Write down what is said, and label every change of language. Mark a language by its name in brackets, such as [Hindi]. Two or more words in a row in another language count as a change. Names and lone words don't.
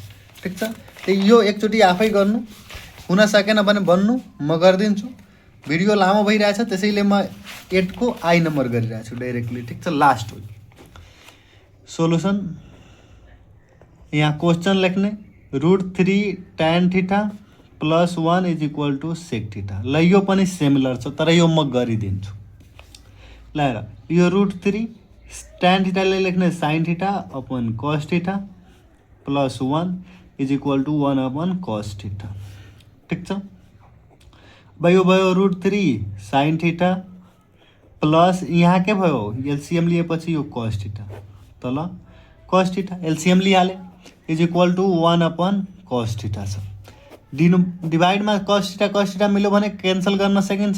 [Nepali] ठिक छ, त्यही यो एकचोटि आफै गर्नु, हुन सकेन भने भन्नु, म गरिदिन्छु। भिडियो लामो भइरहेछ, त्यसैले म 8 को आई नम्बर गरिरहेको छु डाइरेक्टली। ठिक छ, [English] लास्ट हो सोलुसन। [Nepali] यहाँ क्वेसन लेख्ने [English] √3 tan theta plus 1 is equal to sec theta. [Nepali] ल यो पनि सिमिलर छ, तर यो म गरिदिन्छु। ल हेर, यो [English] √3 tan थीटाले लेख्ने sin theta upon cos theta plus 1 is equal to 1 cos theta. [Nepali] ठिक छ, भयो √3 sin थीटा प्लस यहाँ के भयो, एलसिएम लिएपछि यो cos थीटा, तल cos थीटा एलसिएम लिइहाले [English] is equal to 1 cos theta [Nepali] छ। डिभाइडमा cos थीटा मिल्यो भने क्यान्सल गर्न सकिन्छ।